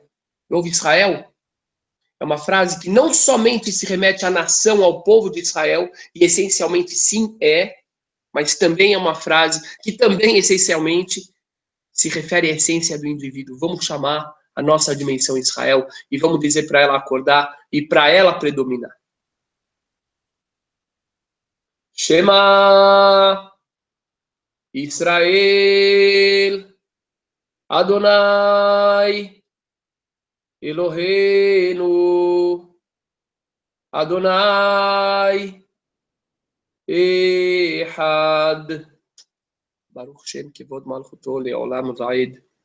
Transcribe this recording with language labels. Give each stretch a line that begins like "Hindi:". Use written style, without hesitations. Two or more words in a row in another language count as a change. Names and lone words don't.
Portuguese: Ouve Israel é uma frase que não somente se remete à nação, ao povo de Israel, e essencialmente sim é, mas também é uma frase que também essencialmente se refere à essência do indivíduo. Vamos chamar a nossa dimensão Israel e vamos dizer para ela acordar e para ela predominar.
Hebrew: שמע ישראל אדוני אלוהינו אדוני אחד ברוך שם כבוד מלכותו לעולם ועד